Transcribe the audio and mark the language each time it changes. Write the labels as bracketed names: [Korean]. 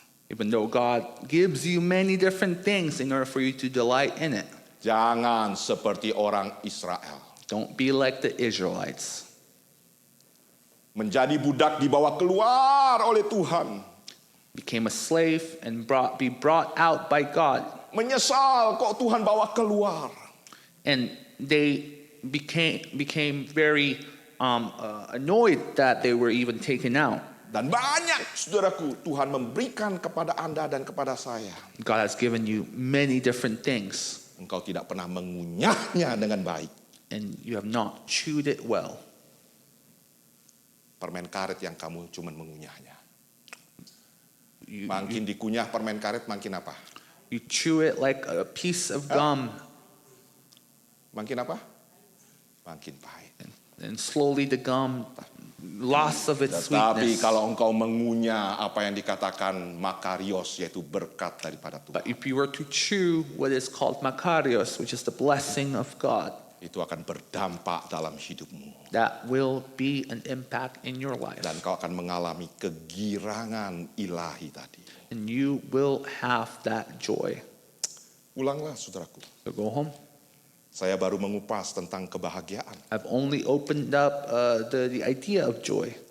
[English] Even though God gives you many different things in order for you to delight in it. [Indonesian] Jangan seperti orang Israel. [English] Don't be like the Israelites. [Indonesian] Menjadi budak dibawa keluar oleh Tuhan. [English] Became a slave and be brought out by God. [Indonesian] Menyesal kok Tuhan bawa keluar. [English] And they became very annoyed that they were even taken out. [Indonesian] Dan banyak, saudaraku, Tuhan memberikan kepada Anda dan kepada saya. [English] God has given you many different things, [Indonesian] Engkau tidak pernah mengunyahnya dengan baik. [English] and you have not chewed it well. [Indonesian] Permen karet yang kamu cuma mengunyahnya. [English] You, [Indonesian] Makin dikunyah permen karet, makin apa? [English] you chew it like a piece of gum, [Indonesian] Makin apa? Makin pahit. [English] and slowly the gum loss of its [Indonesian] Tetapi [English] sweetness. [Indonesian] kalau engkau mengunyah apa yang dikatakan makarios, yaitu berkat daripada Tuhan, [English] But if you were to chew what is called makarios, which is the blessing of God, [Indonesian] itu akan berdampak dalam hidupmu. [English] that will be an impact in your life. [Indonesian] Dan kau akan mengalami kegirangan ilahi tadi. [English] And you will have that joy. [Indonesian] Ulanglah, saudaraku. [English] So go home. [Indonesian] Saya baru mengupas tentang kebahagiaan. [English] I've only opened up the idea of joy.